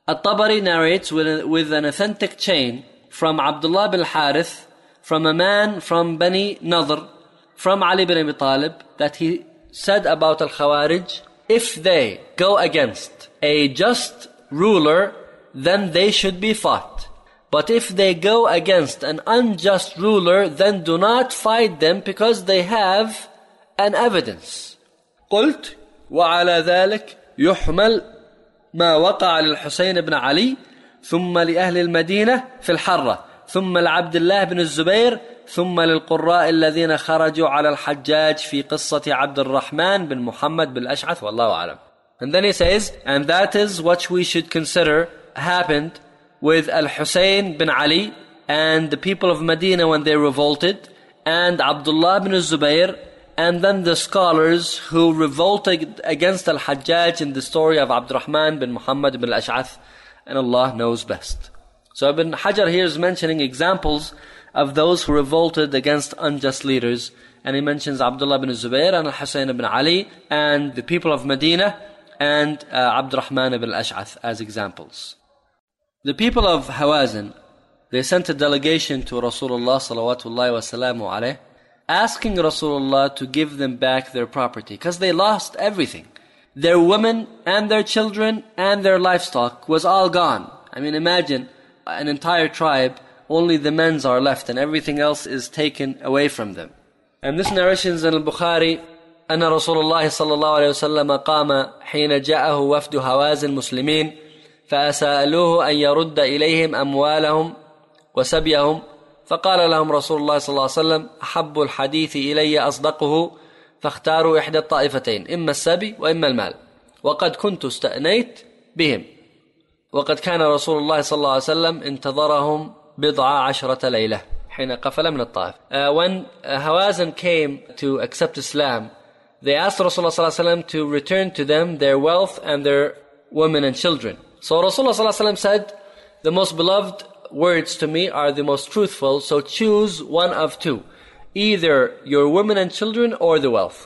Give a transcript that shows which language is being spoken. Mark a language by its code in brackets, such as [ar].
[en] الطبري narrates with an authentic chain from Abdullah bin Harith, from a man from Bani Nadr, from Ali bin Abi Talib, that he said about al-Khawarij, if they go against a just ruler, then they should be fought. But if they go against an unjust ruler, then do not fight them because they have an evidence. [ar] قلت وعلى ذلك يحمل ما وقع للحسين بن علي ثم لأهل المدينة في الحرة ثم لعبد الله بن الزبير ثم للقراء الذين خرجوا على الحجاج في قصة عبد الرحمن بن محمد بالأشعث والله أعلم. [en] And then he says, and that is what we should consider happened with Al-Husayn bin Ali and the people of Medina when they revolted, and Abdullah bin Zubayr, and then the scholars who revolted against Al-Hajjaj in the story of Abdurrahman bin Muhammad bin Al-Ash'ath, and Allah knows best. So Ibn Hajar here is mentioning examples of those who revolted against unjust leaders, and he mentions Abdullah bin Zubayr and Al-Husayn bin Ali and the people of Medina and Abdurrahman bin Al-Ash'ath as examples. The people of Hawazin, they sent a delegation to Rasulullah salawatullahi wasalamu alayh, asking Rasulullah to give them back their property, because they lost everything. Their women and their children and their livestock was all gone. I mean, imagine an entire tribe, only the men's are left and everything else is taken away from them. And this narration is in al-Bukhari, [ar] أن رسول الله صلى الله عليه وسلم قام حين جاءه وفد هوازن المسلمين فأسألوه أن يرد إليهم أموالهم وسبيهم فقال لهم رسول الله صلى الله عليه وسلم أحب الحديث إلي أصدقه فاختاروا إحدى الطائفتين إما السبي وإما المال وقد كنت استأنيت بهم وقد كان رسول الله صلى الله عليه وسلم انتظرهم بضع عشرة ليلة حين قفل من الطائف. [en] When Hawazin came to accept Islam, they asked Rasulullah [ar] صلى الله عليه وسلم [en] to return to them their wealth and their women and children. So Rasulullah [ar] صلى الله عليه وسلم [en] said, the most beloved words to me are the most truthful, so choose one of two, either your women and children or the wealth.